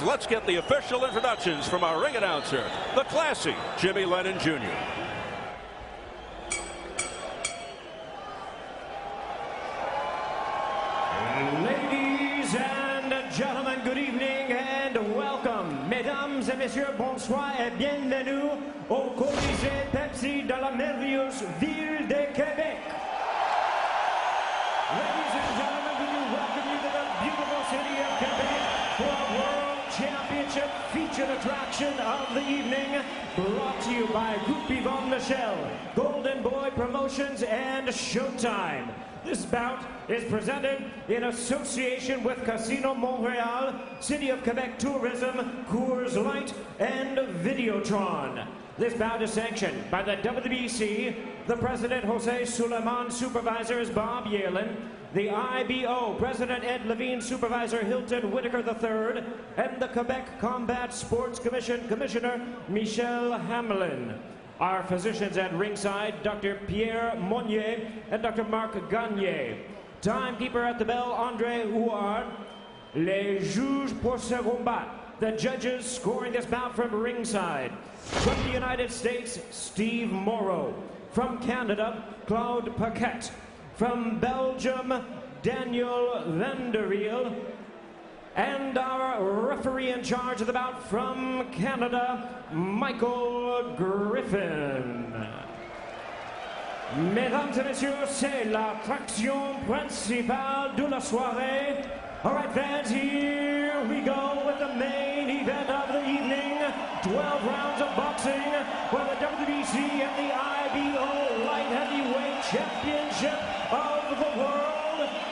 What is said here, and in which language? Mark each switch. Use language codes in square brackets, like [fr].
[en] Let's get the official introductions from our ring announcer, the classy Jimmy Lennon Jr. Ladies and gentlemen, good evening and welcome. [fr] Mesdames et messieurs, bonsoir et bienvenue au Colisée Pepsi de la merveilleuse ville de Québec. [en] Ladies and gentlemen, we welcome you to the beautiful city of Quebec for a World Championship featured attraction of the evening, brought to you by Groupe Yvonne Michel, Golden Boy Promotions, and Showtime. This bout is presented in association with Casino Montreal, City of Quebec Tourism, Coors Light, and Videotron. This bout is sanctioned by the WBC, the President Jose Suleiman, Supervisors Bob Yalen, the IBO, President Ed Levine, Supervisor Hilton Whitaker III, and the Quebec Combat Sports Commission Commissioner Michel Hamelin. Our physicians at ringside, Dr. Pierre Monnier and Dr. Marc Gagné. Timekeeper at the bell, André Huard. [fr] Les juges pour ce combat. [en] The judges scoring this bout from ringside. From the United States, Steve Morrow. From Canada, Claude Paquette. From Belgium, Daniel Vanderweel. And our referee in charge of the bout from Canada, Michael Griffin. [fr] Mesdames et messieurs, c'est l'attraction principale de la soirée. [en] All right, fans, here we go with the main event of the evening. 12 rounds of boxing for the WBC and the IBO Light Heavyweight Championship of the world.